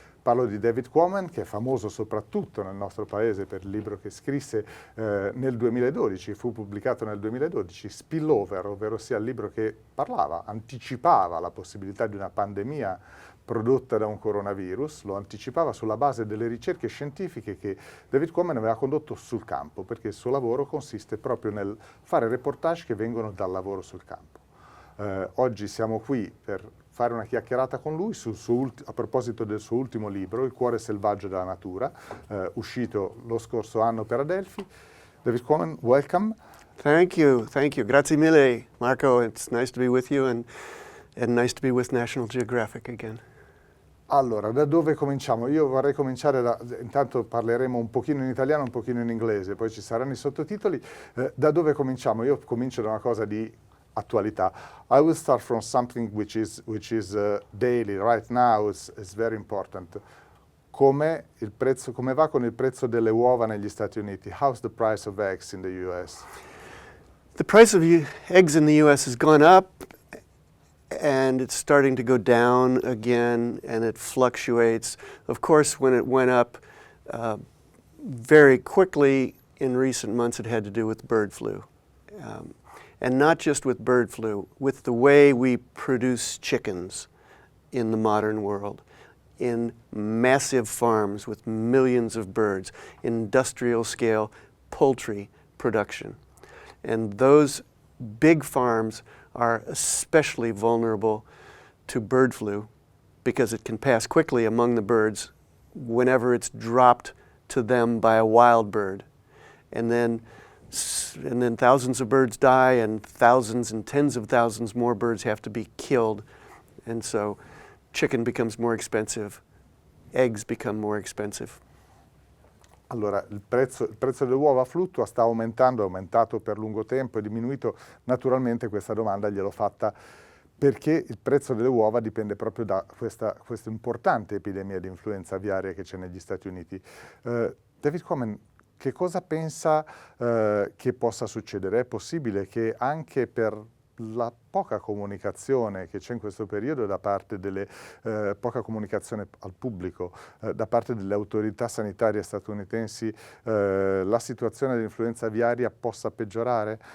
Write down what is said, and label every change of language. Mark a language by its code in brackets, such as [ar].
[it] Parlo di David Quammen, che è famoso soprattutto nel nostro paese per il libro che scrisse nel 2012, fu pubblicato nel 2012, Spillover, ovvero sia il libro che parlava, anticipava la possibilità di una pandemia prodotta da un coronavirus, lo anticipava sulla base delle ricerche scientifiche che David Quammen aveva condotto sul campo, perché il suo lavoro consiste proprio nel fare reportage che vengono dal lavoro sul campo. Oggi siamo qui per fare una chiacchierata con lui a proposito del suo ultimo libro, Il cuore selvaggio della natura, uscito lo scorso anno per Adelphi. [en] David Quammen, welcome. Thank you. [it] Grazie mille, Marco. [en] It's nice to be with you and nice to be with National Geographic again. [it] Allora, da dove cominciamo? Io vorrei cominciare intanto parleremo un pochino in italiano, un pochino in inglese, poi ci saranno i sottotitoli. Da dove cominciamo? Io comincio da una cosa di attualità. [en] I will start from something which is daily, right now, is very important. [it] Come va con il prezzo delle uova negli Stati Uniti? [en] How's the price of eggs in the US? The price of eggs in the US has gone up, and it's starting to go down again, and it fluctuates. Of course, when it went up very quickly in recent months, it had to do with bird flu. And not just with bird flu, with the way we produce chickens in the modern world, in massive farms with millions of birds, industrial scale poultry production. And those big farms are especially vulnerable to bird flu because it can pass quickly among the birds whenever it's dropped to them by a wild bird. And then thousands of birds die, and thousands and tens of thousands more birds have to be killed. And so chicken becomes more expensive, eggs become more expensive. [it] Allora, il prezzo delle uova fluttua sta aumentando, è aumentato per lungo tempo, è diminuito. Naturalmente questa domanda gliel'ho fatta perché il prezzo delle uova dipende proprio da questa importante epidemia di influenza aviaria che c'è negli Stati Uniti. David Quammen, che cosa pensa che possa succedere? È possibile che anche per la poca comunicazione che c'è in questo periodo da parte poca comunicazione al pubblico, da parte delle autorità sanitarie statunitensi, la situazione dell'influenza aviaria possa peggiorare?